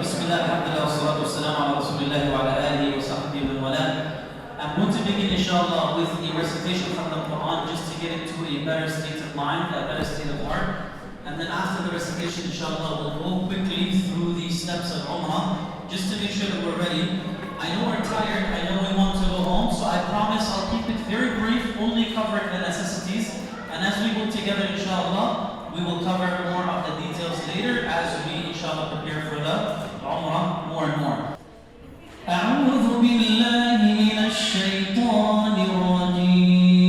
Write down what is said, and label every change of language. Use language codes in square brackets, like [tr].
[ar] بسم الله الحمد لله والصلاة والسلام على رسول الله وعلى آله وصحبه ومن والاه. [en] I'm going to begin inshallah with a recitation from the Quran just to get into a better state of mind, a better state of heart. And then after the recitation inshallah we'll go quickly through the steps of Omrah just to make sure that we're ready. I know we're tired, I know we want to go home, so I promise I'll keep it very brief, only covering the necessities. And as we go together inshallah, we will cover more of the details later as we inshallah prepare for the Umrah more and more. [ar] أعوذ بالله من الشيطان الرجيم.